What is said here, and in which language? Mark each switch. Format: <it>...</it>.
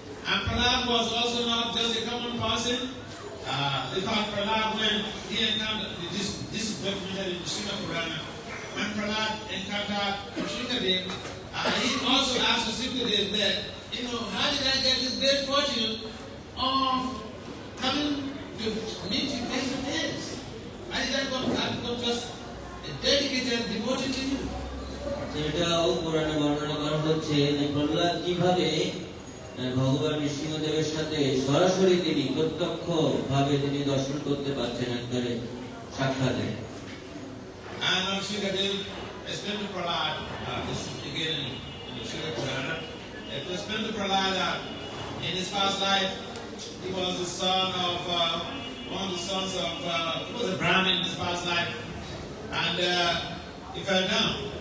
<en>And Prahlad was also not just a common person. In fact, Prahlad, when he encountered, this is documented in the Srimad Purana, when Prahlad encountered Nrsimhadev, he also asked Nrsimhadev that, how did I get this great fortune of coming to meet you face to face? How did I become just a dedicated devotee to you?</en> <bn>এটাও পুরাণে বর্ণনা করা হচ্ছে যে প্রহ্লাদ কিভাবে ভগবান নৃসিংহদেবের সাথে সরাসরি তিনি প্রত্যক্ষ ভাবে তিনি দর্শন করতে পারছেন একবারে সাক্ষাতে।</bn> <en>And Nrsimhadev explained to Prahlad, this is again in the Srimad Purana, explained to Prahlad that in his past life he was the son of one of the sons of he was a Brahmin in his past life, and he fell down.</en>